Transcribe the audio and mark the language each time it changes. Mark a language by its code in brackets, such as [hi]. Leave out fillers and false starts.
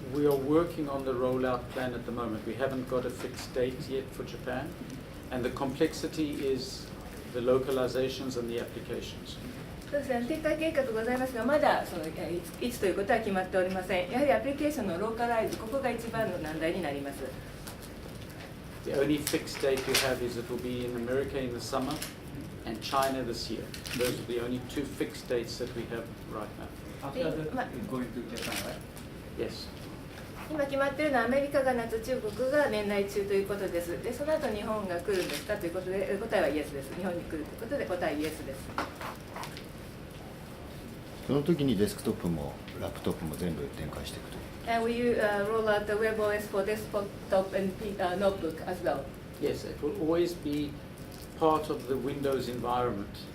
[en] We are working on the rollout plan at the moment. We haven't got a fixed date yet for Japan, and the complexity is the localizations and the applications. [ja] そうですね、展開計画ございますが、まだそのいつということは決まっておりません。やはりアプリケーションのローカライズ、ここが一番の難題になります。 [en] The only fixed date we have is it will be in America in the summer and China this year. Those are the only two fixed dates that we have right now. After that, it's going to Japan, right? Yes. [ja] 今決まっているのはアメリカが夏、中国が年内中ということです。で、その後日本が来るんですかということで、答えはイエスです。日本に来るということで、答えイエスです。その時にデスクトップもラップトップも全部展開していくと。 [en] And will you roll out the webOS for desktop and notebook as well? Yes, it will always be part of the Windows environment.